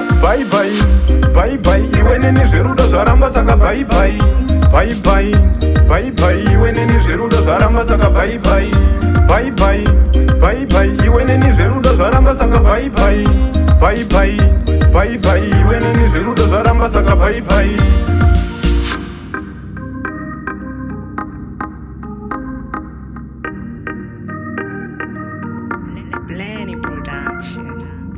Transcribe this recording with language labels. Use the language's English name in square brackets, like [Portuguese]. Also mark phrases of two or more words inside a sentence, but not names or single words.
[English] Bye bye, bye bye, [Shona] iwe neni zverudo zvaramba saka [English] bye bye, bye bye, bye bye, [Shona] iwe neni zverudo zvaramba saka [English] bye bye, bye bye, bye bye, [Shona] iwe neni zverudo zvaramba saka [English] bye bye, bye bye, bye bye, [Shona] iwe neni zverudo zvaramba saka [English] bye bye. Blenny Production.